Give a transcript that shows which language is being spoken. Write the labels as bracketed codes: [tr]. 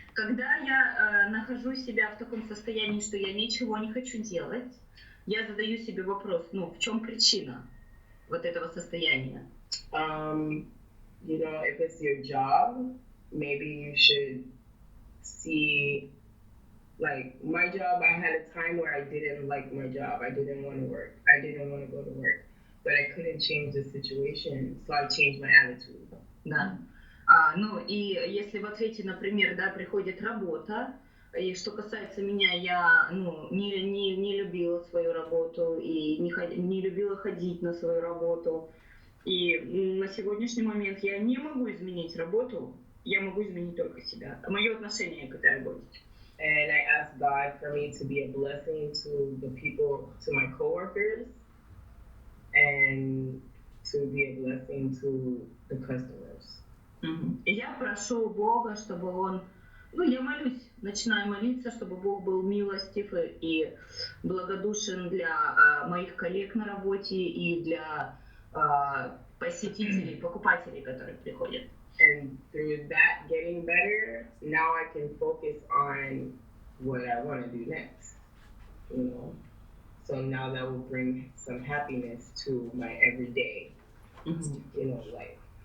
[ru] Когда я нахожу себя в таком состоянии, что я ничего не хочу делать, я задаю себе вопрос, ну, в чем причина вот этого состояния? [en] You know, if it's your job, maybe you should see, like, my job, I had a time where I didn't like my job. I didn't want to work. I didn't want to go to work. But I couldn't change the situation, so I changed my attitude. [ru] Да. Ну, и если в ответе, например, да, приходит работа, и что касается меня, я, ну, не любила свою работу и не любила ходить на свою работу. И на сегодняшний момент я не могу изменить работу, я могу изменить только себя, мое отношение к этой работе. [en] And I asked God for me to be a blessing to the people, to my coworkers, and to be a blessing to the customers. [ru] И я прошу Бога, чтобы Он, ну, я молюсь, начинаю молиться, чтобы Бог был милостив и благодушен для моих коллег на работе и для посетителей, покупателей, которые приходят. [en] And through that getting better, now I can focus on what I want to do next, you know. So now that will bring some happiness to my everyday, you know, life.